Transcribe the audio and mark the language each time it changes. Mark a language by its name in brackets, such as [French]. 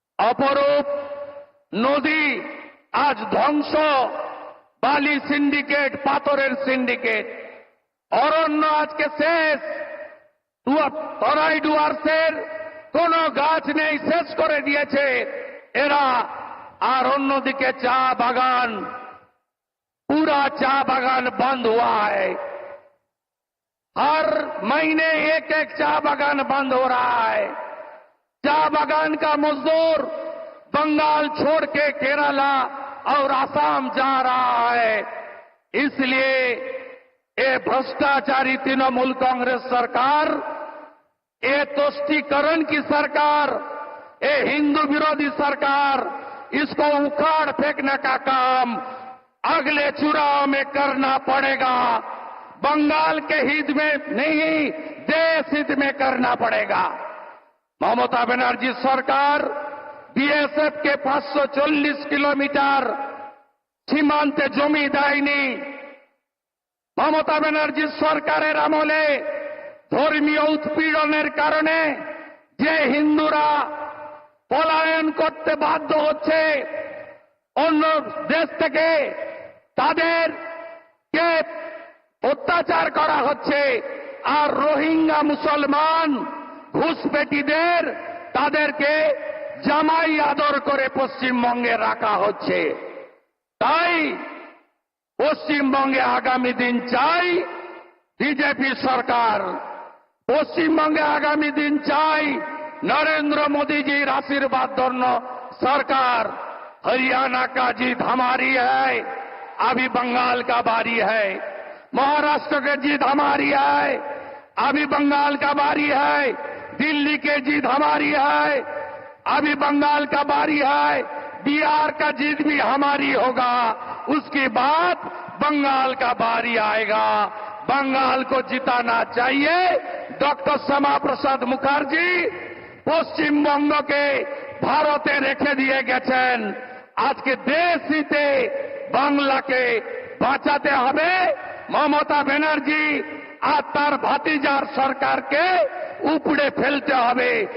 [Bangla] অপরূপ নদী আজ ধ্বংস, বালি সিন্ডিকেট, পাথরের সিন্ডিকেট। অরণ্য আজকে শেষ, তরাই ডুয়ার্সের কোন গাছ নেই, শেষ করে দিয়েছে এরা। আর অন্যদিকে চা বাগান, [Hindi] पूरा चा बागान बंद हुआ है। हर महीने एक एक चा बागान बंद हो रहा है। चा बागान का मजदूर बंगाल छोड़ के केरला और असम जा रहा है। इसलिए ये भ्रष्टाचारी तृणमूल कांग्रेस सरकार, ये तुष्टीकरण की सरकार, ये हिंदू विरोधी सरकार, इसको उखाड़ फेंकने का काम अगले चुनाव में करना पड़ेगा। बंगाल के हित में नहीं, देश हित में करना पड़ेगा। ममता बनर्जी सरकार बीएसएफ के 540 किलोमीटर [Bangla] সীমান্তে জমি দেয়নি। মমতা ব্যানার্জি সরকারের আমলে ধর্মীয় উৎপীড়নের কারণে যে হিন্দুরা পলায়ন করতে বাধ্য হচ্ছে অন্য দেশ থেকে, তাদেরকে অত্যাচার করা হচ্ছে। আর রোহিঙ্গা মুসলমান ঘুষপেটিদের তাদেরকে জামাই আদর করে পশ্চিমবঙ্গে রাখা হচ্ছে। তাই পশ্চিমবঙ্গে আগামী দিন চাই বিজেপি সরকার, পশ্চিমবঙ্গে আগামী দিন চাই नरेंद्र मोदी जी आशीर्वाद धন্য सरकार। [Hindi] हरियाणा का जीत हमारी है, अभी बंगाल का बारी है। महाराष्ट्र के जीत हमारी है, अभी बंगाल का बारी है। दिल्ली के जीत हमारी है, अभी बंगाल का बारी है। बिहार का जीत भी हमारी होगा, उसके बाद बंगाल का बारी आएगा। बंगाल को जिताना चाहिए। [Bangla] डॉक्टर श्यामा प्रसाद मुखर्जी পশ্চিমবঙ্গকে ভারতে রেখে দিয়ে গেছেন। আজকে দেশ হিতে বাংলাকে বাঁচাতে হবে। মমতা ব্যানার্জি আর তার ভাতিজার সরকারকে উপড়ে ফেলতে হবে।